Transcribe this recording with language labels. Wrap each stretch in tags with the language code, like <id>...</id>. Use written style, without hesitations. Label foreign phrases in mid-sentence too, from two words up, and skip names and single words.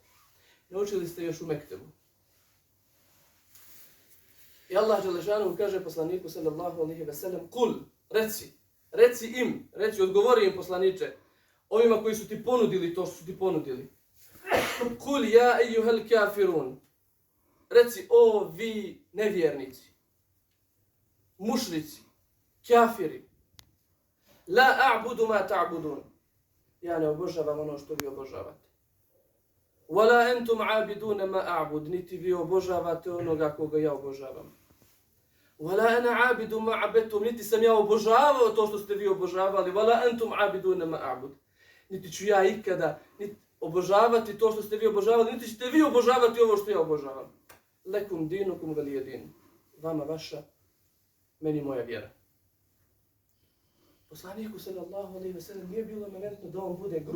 <bs>Naučili ste još u Mektebu. I Allah dželešanu kaže poslaniku</bs> <ar>صلى الله عليه وسلم,</ar> <bs>kul, reci, odgovori im poslaniče, ovima koji su ti ponudili to što su ti ponudili.</bs> <ar>قل يا أيها الكافرون.</ar> <bs>Reci, o vi nevjernici, mušrici,</bs> <ar>kafiri, لا أعبد ما تعبدون.</ar> <bs>Ja ne obožavam ono što vi obožavate.</bs> <ar>ولا أنتم عابدون ما أعبد.</ar> <bs>Niti vi obožavate onoga koga ja obožavam.</bs> <ar>ولا أنا عابد ما عبدتم.</ar> <bs>Niti sam ja obožavao to što ste vi obožavali.</bs> <ar>ولا أنتم عابدون ما أعبد.</ar> <bs>Niti ću ja ikada obožavati to što ste vi obožavali, niti ćete vi obožavati ovo što ja obožavam.</bs> <ar>لكم دينكم ولي دين.</ar> <bs>Vama vaša, meni moja vjera. Poslaniku</bs> <ar>صلى الله عليه وسلم</ar> <bs>nije bilo momentno da on bude grub.</bs>